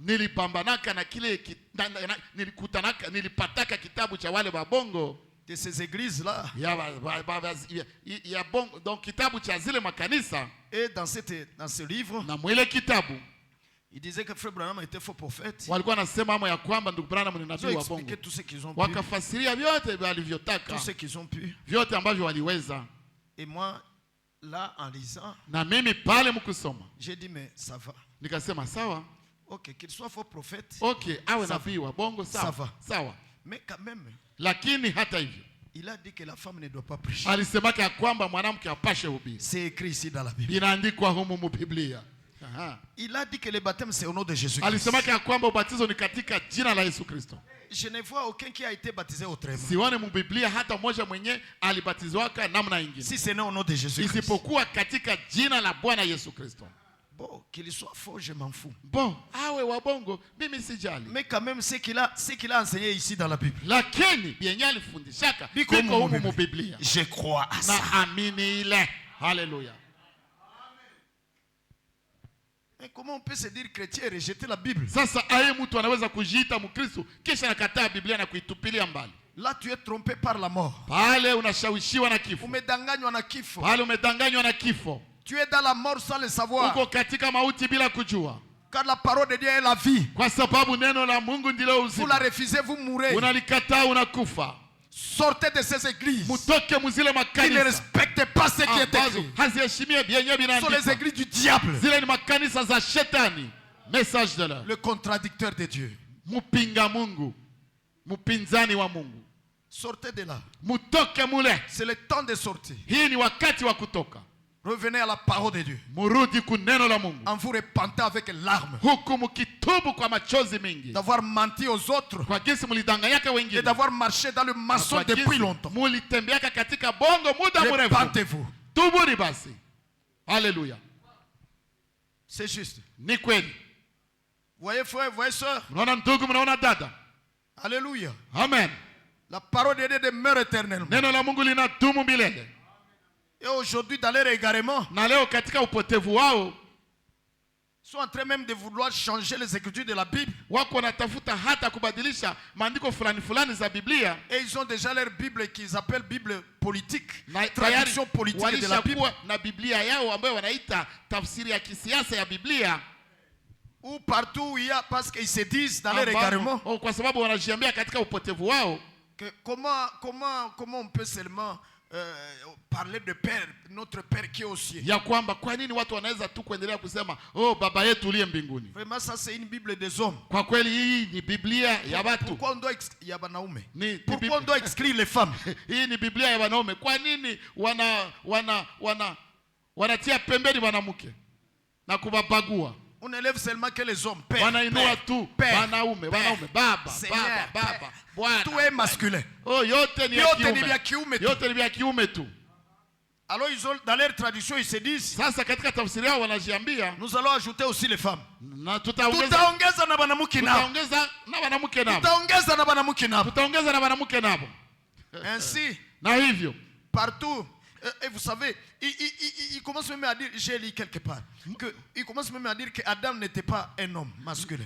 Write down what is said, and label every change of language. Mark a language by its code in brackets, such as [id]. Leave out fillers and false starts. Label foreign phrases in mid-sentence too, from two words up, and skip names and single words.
[fr] De ces églises-là. Et dans ce livre, Il disait que Frère Branham était faux prophète. [sw] Walikuwa nasema amo ya kwamba ndugu Branham ni nabii wa bongo. [fr] Tout ce qu'ils ont pu. [sw] Wakafasiria vyote walivyotaka. [fr] Tout ce qu'ils ont pu. [sw] Vyote ambavyo waliweza. [fr] Et moi là en lisant, [sw] na mimi pale mkusoma, [fr] j'ai dit mais ça va. [sw] Nikasema sawa. [fr] OK, qu'il soit faux prophète. [sw] OK, awe nabii wa bongo sawa. Sawa. [fr] Mais quand même, [sw] lakini hata hivyo, [fr] il a dit que la femme ne doit pas prêcher. [sw] Alisema ya kwamba mwanamke apashe hubiri. [fr] C'est écrit ici dans la Bible. [sw] Inaandikwa humu mu Biblia. [fr] Il a dit que le baptême c'est au nom de Jésus. [sw] Alisema ya kwamba ubatizo ni katika jina la Yesu Kristo. [fr] Je ne vois aucun qui a été baptisé autrement. [sw] Sione mu Biblia hata mmoja mwenye alibatizwaka namna nyingine. [fr] Si c'est au nom de Jésus. [sw] Isipokuwa katika jina la Bwana Yesu Kristo. [fr] Bon, qu'il soit faux, je m'en fous. Bon, [sw] awe wabongo, mimi sijali. [fr] Mais quand même, ce qu'il a enseigné ici dans la Bible. [sw] Lakini bienye alifundishaka biko humu mu Biblia. [fr] Je crois à ça. [sw] Na amini ile. Hallelujah. [fr] Mais comment on peut se dire chrétien et rejeter la Bible? [sw] Sasa aye mtu anaweza kujiita Mkristo kisha nakataa Biblia na kuitupilia mbali. [fr] Là tu es trompé par la mort. [sw] Pale unashawishiwa na kifo. Umedanganywa na kifo. Pale umedanganywa na kifo. [fr] Tu es dans la mort sans le savoir. [sw] Uko katika mauti bila kujua. [fr] Car la parole de Dieu est la vie. [sw] Kwa sababu neno la Mungu ndilo uzima. [fr] Vous la refusez, vous mourrez. [sw] Unalikataa unakufa. [fr] Sortez de ces églises. [sw] Mutoke muzile makanisa. [fr] Qui ne respectent pas ce qui est écrit. [sw] Haziheshimie bienye binaandikwa. [fr] Ce sont les églises du diable. [sw] Zile ni makanisa za shetani. [fr] Message de l'heure. Le contradicteur de Dieu. [sw] Mupinga Mungu. Mupinzani wa Mungu. [fr] Sortez de là. [sw] Mutoke mule. [fr] C'est le temps de sortir. [sw] Hii ni wakati wa kutoka. [fr] Revenez à la parole de Dieu. [sw] Murudi kuneno la Mungu. [fr] En vous repentant avec larmes. [sw] Huku mukitubu kwa machozi mingi. [fr] D'avoir menti aux autres. [sw] Kwa jinsi mulidanganyaka wengine. [fr] Et d'avoir marché dans le mensonge depuis longtemps. [sw] Mulitembeaka katika bongo muda mrefu. [fr] Repentez-vous. [sw] Tubuni basi. [fr] Alléluia. C'est juste. [sw] Ni kweli. [fr] Voyez frère, voyez sœur. [sw] Mnaona ndugu, mnaona dada. [fr] Alléluia. Amen. La parole de Dieu demeure éternellement. [sw] Neno la Mungu linadumu milele. [fr] Et aujourd'hui dans leur égarement, [sw] na leo katika upotevu wao, [fr] sont en train même de vouloir changer les écritures de la Bible. [sw] Wako wanatafuta hata kubadilisha maandiko fulani fulani za Biblia. [fr] Et ils ont déjà leur Bible qu'ils appellent Bible politique. [sw] Na [fr] traduction politique de la Bible. [sw] Na Biblia yao ambayo wanaita tafsiri ya kisiasa ya Biblia. [fr] Ou partout où il y a, parce qu'ils se disent dans leur égarement. [sw] Kwa sababu wanajiambia katika upotevu wao. [fr] Que comment on peut seulement parler de Père, notre Père qui est au ciel. [sw] Ya kwamba kwa nini watu wanaweza tu kuendelea kusema oh baba yetu uliye mbinguni? [fr] Vraiment ça c'est une Bible des hommes. [sw] Kwa kweli hii ni Biblia ya watu. [fr] Pourquoi on doit Pourquoi on doit exclure les femmes? [sw] Hii ni Biblia ya wanaume. Kwa nini wanatia pembeni wanamke na kubabagua? [fr] On élève seulement que les hommes. Père, [sw] wanainua tu wanaume, baba, bwana. [fr] Tout est masculin. [sw] Oh, yote ni ya kiume. Yote ni ya kiume tu. [fr] Alors ils ont dans leur tradition ils se disent, [sw] sasa katika tafsiri yao wanajiambia, [fr] nous allons ajouter aussi les femmes. [sw] Na tutaongeza na banamuke nabo. Tutaongeza na banamuke nabo. Tutaongeza na banamuke nabo. Tutaongeza na banamuke nabo. [fr] Ainsi, [sw] na hivyo [fr] partout. Et vous savez, il commence même à dire, j'ai lu quelque part, il commence même à dire que Adam n'était pas un homme masculin.